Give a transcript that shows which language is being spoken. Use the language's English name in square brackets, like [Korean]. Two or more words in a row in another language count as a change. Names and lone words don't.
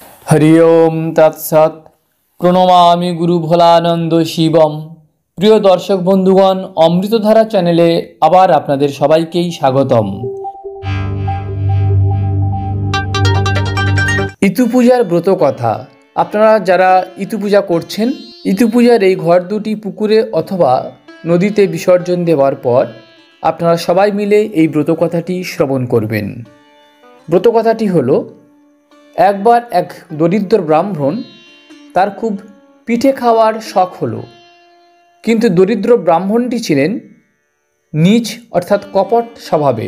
[Sanskrit] हरि ओम तत्सत् प्रणमामि गुरु भोलानंद शिवम। [Bangla] প্রিয় দর্শক বন্ধুগণ, অমৃতধারা চ্যানেলে আবার আপনাদের সবাইকেই স্বাগতম। ইতু পূজার ব্রত কথা। আপনারা যারা ইতু পূজা করছেন, ইতু পূজার এই ঘর দুটি পুকুরে অথবা নদীতে বিসর্জন দেওয়ার পর আপনারা সবাই মিলে এই ব্রত কথাটি শ্রবণ করবেন। ব্রত কথাটি হলো, একবার এক দরিদ্র ব্রাহ্মণ তার খুব পিঠে খাওয়ার শখ হলো, কিন্তু দরিদ্র ব্রাহ্মণটি ছিলেন নীচ অর্থাৎ কপট স্বভাবের।